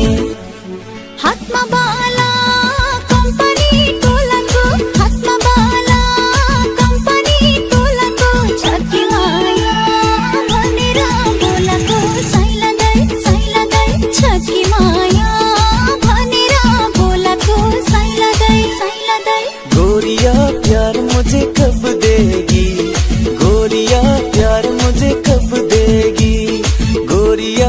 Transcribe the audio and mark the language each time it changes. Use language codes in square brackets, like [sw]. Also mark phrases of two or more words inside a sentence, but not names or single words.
[ne] हातमा बाला कम्पनी टोलाको हातमा बाला कम्पनी टोलाको छकी माया भनेर बोलाको साइलादै छकी माया भनेर बोलाको साइलादै [hi] गोरिया प्यार मुझे कब देगी गोरिया प्यार मुझे कब देगी गोरिया